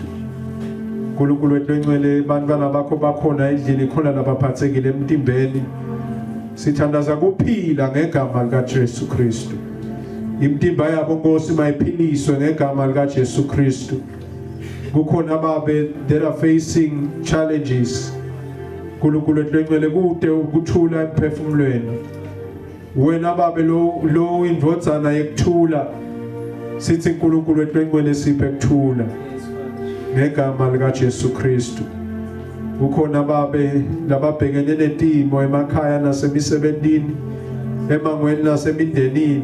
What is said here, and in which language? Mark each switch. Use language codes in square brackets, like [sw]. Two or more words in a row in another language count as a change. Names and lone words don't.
[ss] uNkulunkulu wethu lengcwele bantwana bakho bakhona endlini khona labaphathekile emtimbeni. Sithandaza kuphila ngegama lika Jesu Kristu. Imtimba yabo Nkosi mayiphiliswe ngegama lika Jesu Kristu. Kukhona babe [en] that are facing challenges. [ss] uNkulunkulu wethu lengcwele kude ukuthula emphefumulweni. Wena babe lo indvodzana yekuthula. Sithi uNkulunkulu wethu lengcwele siphe kuthula ngegama lika Jesu Kristu. Kukhona babe lababhekene netimo emakhaya nasemisebentini emangweni nasemindenini.